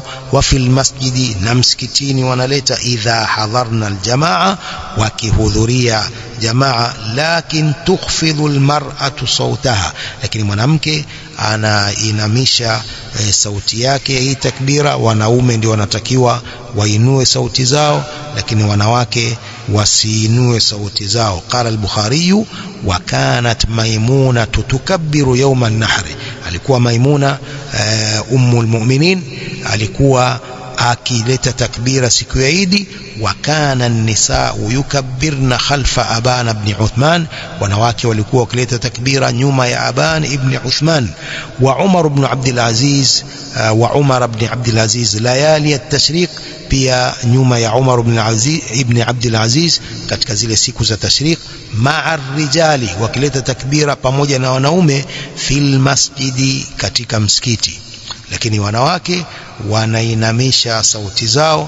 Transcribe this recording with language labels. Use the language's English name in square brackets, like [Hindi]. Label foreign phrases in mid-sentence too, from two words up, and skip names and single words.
[Arabic] وفي المسجد, [Swahili] na msikitini wanaleta [Arabic] إذا حضرنا الجماعة, [Swahili] wakihudhuria jamaa. [Arabic] لكن تخفض المرأة صوتها, [Swahili] lakini mwanamke anainamisha sauti yake hii takbira. Wanaume ndio wanatakiwa wainue sauti zao, lakini wanawake wasiinue sauti zao. [Arabic] قال البخاري وكانت ميمونة تكبر يوم النحر, [Swahili] alikuwa Maimuna [Arabic] أم المؤمنين [Swahili] alikuwa akileta takbira siku ya Eid. [Arabic] وكان النساء يكبرن خلف أبان بن عثمان, [Swahili] wanawake walikuwa wakileta takbira nyuma ya Aban ibn Uthman. Wa Umar ibn Abdul Aziz, wa Umar ibn Abdul Aziz [Arabic] ليالي التشريق, [Swahili] pia nyuma ya Umar ibn Abdul Aziz katika zile siku za tashriq. [Arabic] مع الرجال, [Swahili] wakileta takbira pamoja na wanaume. [Arabic] في المسجد, [Swahili] katika msikiti, lakini wanawake wanainamisha sauti zao.